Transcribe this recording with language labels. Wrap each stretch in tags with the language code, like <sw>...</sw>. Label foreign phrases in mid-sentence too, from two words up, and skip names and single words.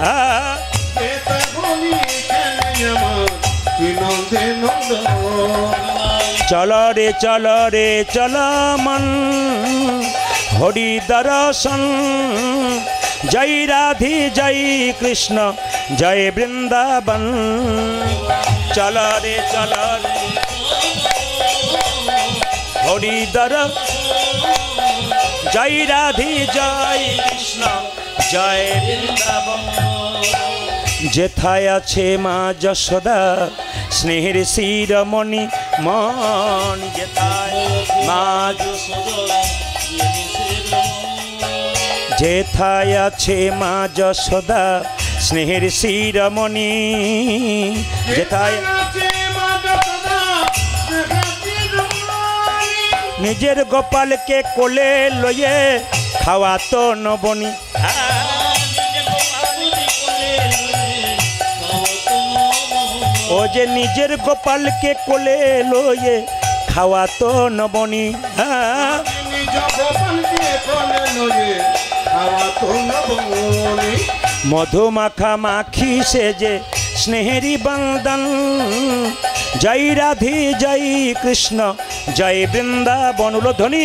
<hi>चलो रे चलो मन हरि दर्शन जय राधे जय कृष्ण जय वृंदावन। चलो रे हरि दर्शन जय राधे जय कृष्ण जय वृंदावन।</hi> <bn>যেথায় আছে মা যশোদা স্নেহের শিরোমণি মন যেথায় মা যেথায় আছে মা যশোদা স্নেহের শিরোমণি যেথায় নিজের গোপাল কে কোলে লয়ে খাবা তো নবনী। ও যে নিজের গোপাল কে কোলে লয়ে খাবা তো নবনী। মধু মাখা মাখি সে যে স্নেহেরই বন্ধন</bn> <hi>जय राधे जय कृष्ण जय वृंदावन</hi> <bn>उलध्वनि।</bn>